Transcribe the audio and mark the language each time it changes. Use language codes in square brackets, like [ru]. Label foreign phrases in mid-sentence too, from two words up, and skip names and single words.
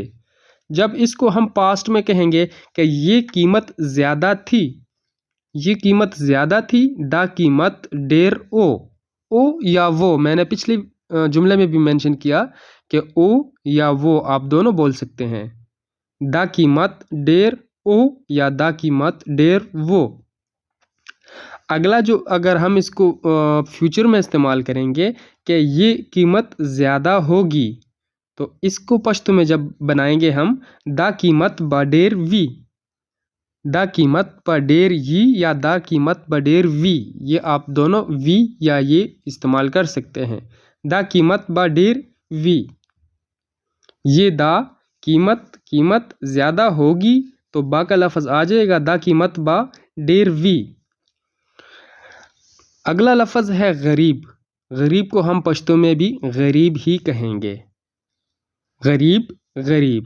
[ur] جب اس کو ہم پاسٹ میں کہیں گے کہ یہ قیمت زیادہ تھی یہ قیمت زیادہ تھی، [ps] دا قیمت ڈیر او یا وہ، [ur] میں نے پچھلی جملے میں بھی مینشن کیا کہ [ps] او یا وہ [ur] آپ دونوں بول سکتے ہیں، [ps] دا قیمت ڈیر او یا دا قیمت ڈیر وہ۔ [ur] اگلا جو اگر ہم اس کو فیوچر میں استعمال کریں گے کہ یہ قیمت زیادہ ہوگی، تو اس کو پشتو میں جب بنائیں گے ہم [ps] دا قیمت با ڈیر وی، دا قیمت با ڈیر یی [ur] یا [ps] دا قیمت با ڈیر وی، [ur] یہ آپ دونوں وی یا یہ استعمال کر سکتے ہیں، [ps] دا قیمت با ڈیر وی۔ [ur] یہ دا قیمت زیادہ ہوگی تو با کا لفظ آ جائے گا [ps] دا قیمت با ڈیر وی۔ [ur] اگلا لفظ ہے غریب، غریب کو ہم پشتو میں بھی غریب ہی کہیں گے، غریب۔